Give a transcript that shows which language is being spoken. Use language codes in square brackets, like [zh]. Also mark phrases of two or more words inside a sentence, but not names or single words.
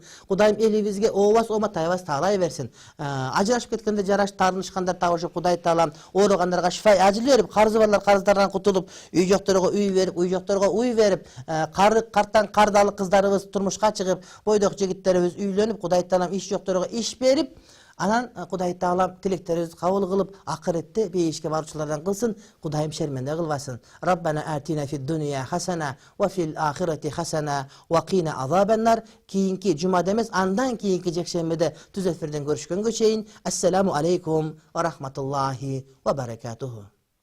[ky] Кудайым элибизге ообас оматайбас таалай берсин. Ажырашып кеткенде жараш таарынышкандар табышып Кудай Таалам ооругандарга шифа ажыл берип, карзы барлар карыздардан кутулуп, үй жокторго үй берип, уй жокторго уй берип, карттан кардалы кыздарыбыз турмушка чыгып, бойдок жигиттерибиз үйлөнүп, Кудай Таалам иш жокторго иш берип, анан Кудай Таалам тилектерибизди кабыл кылып, акыретте бейишке баруучулардан кылсын, Кудайым шерменде кылбасын. [ar] ربنا آتنا في الدنيا حسنة وفي الآخرة حسنة وقنا عذاب النار. [ky] Кийинки жумада эмес, андан кийинки жекшембиде түз эфирден көрүшкөнгө чейин. [ar] السلام عليكم ورحمة الله وبركاته.